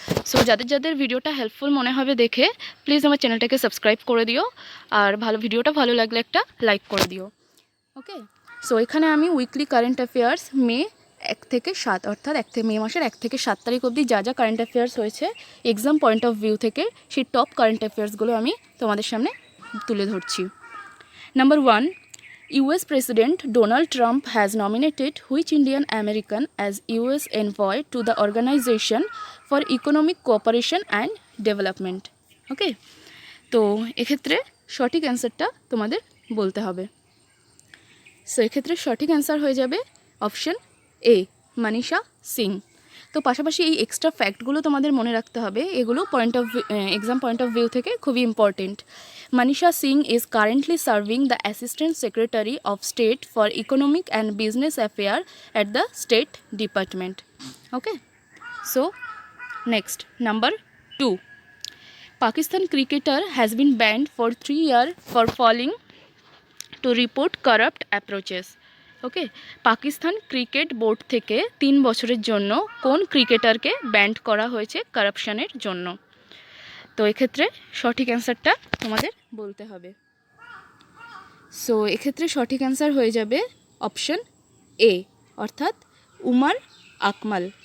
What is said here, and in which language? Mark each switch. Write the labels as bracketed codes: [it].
[bn] So যাদের যাদের ভিডিওটা হেল্পফুল মনে হবে দেখে প্লিজ আমার চ্যানেলটাকে সাবস্ক্রাইব করে দিও, আর ভিডিওটা ভালো লাগলে একটা লাইক করে দিও। ওকে, সো এখানে আমি উইকলি কারেন্ট অ্যাফেয়ার্স মে 1 থেকে 7 অর্থাৎ মে মাসের 1 থেকে 7 তারিখ অবধি যা যা কারেন্ট অ্যাফেয়ার্স হয়েছে এক্সাম পয়েন্ট অফ ভিউ থেকে, সেই টপ কারেন্ট অ্যাফেয়ার্সগুলো আমি তোমাদের সামনে তুলে ধরছি। [en] Number 1, US President Donald Trump has nominated which Indian American as US envoy to the Organization for Economic Cooperation and Development? [bn] ওকে, তো এক্ষেত্রে সঠিক অ্যান্সারটা তোমাদের বলতে হবে। সো এক্ষেত্রে সঠিক অ্যান্সার হয়ে যাবে অপশন এ, মনীষা সিং। তো পাশাপাশি এই এক্সট্রা ফ্যাক্টগুলো তোমাদের মনে রাখতে হবে, এগুলো এক্সাম পয়েন্ট অফ ভিউ থেকে খুবই important. [en] Manisha Singh is currently serving the assistant secretary of state for economic and business affair at the state department. Okay, so next number 2, Pakistan cricketer has been banned for 3 years for falling to report corrupt approaches. [bn] Okay, Pakistan cricket board থেকে 3 বছরের জন্য কোন ক্রিকেটারকে band করা হয়েছে কারাপশানের জন্য? তো এক্ষেত্রে সঠিক অ্যান্সারটা তোমাদের বলতে হবে। সো এক্ষেত্রে সঠিক অ্যান্সার হয়ে যাবে অপশন এ, অর্থাৎ উমার আকমাল।